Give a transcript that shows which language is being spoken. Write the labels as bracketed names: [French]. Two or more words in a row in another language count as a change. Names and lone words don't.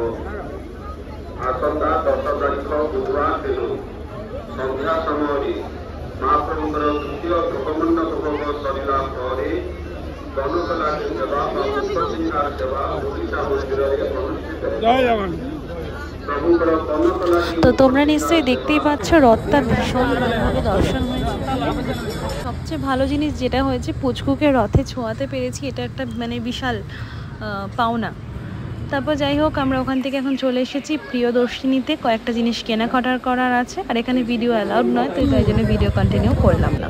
[Odia] ଆସନ୍ତା 10 ତାରିଖ ବୁଧବାର ଦିନ ସନ୍ଧ୍ୟା ସମୟରେ ମହାପ୍ରଭୁଙ୍କର ତୃତୀୟ ଭୋଗମଣ୍ଡପ ଭୋଗ ସରିଲା ପରେ କନକ ଲାଗି ସେବା ବା ମୁଖ ଶୃଙ୍ଗାର ସେବା ଓଡ଼ିଶା ମନ୍ଦିରରେ ଅନୁଷ୍ଠିତ ହେବ। ପ୍ରଭୁଙ୍କର କନକ ଲାଗି [Bangla] তো তোমরা নিশ্চয়ই দেখতেই পাচ্ছ রথটা ভীষণ ভালোভাবে দর্শন হয়েছে। সবচেয়ে ভালো জিনিস যেটা হয়েছে, পুচকুকে রথে ছোঁয়াতে পেরেছি, এটা একটা মানে বিশাল পাওনা। তারপর যাই হোক, আমরা ওখান থেকে এখন চলে এসেছি প্রিয়দর্শিনীতে, কয়েকটা জিনিস কেনাকাটা করার আছে, আর এখানে [English] video allowed [Bangla] নয়, তো তাই জন্য [English] video continue [Bangla] করলাম না।